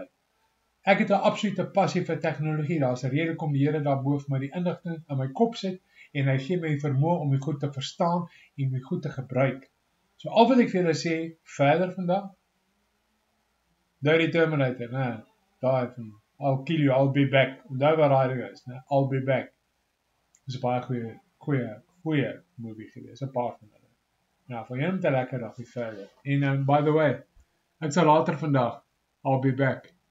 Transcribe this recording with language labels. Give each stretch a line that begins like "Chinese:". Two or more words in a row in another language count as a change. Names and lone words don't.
Afrikaans: Ek het 'n absolute passie vir tegnologie. Daar's 'n rede kom die Here daarbo vir my die inligting in my kop sit en hy gee my die vermoë om die goed te verstaan en die goed te gebruik. So al wat ek vir julle sê verder vandag, Dirty Terminator, nee, daai van
English: I'll kill you, I'll be back.
Afrikaans: Onthou wat daai ding is, nee,
English: I'll be back.
Afrikaans: Dis 'n baie goeie movie gewees, 'n paar van hulle. Nou, vir julle 'n lekker dag verder.
English: En by the way,
Afrikaans: ek sal later vandag
English: I'll be back.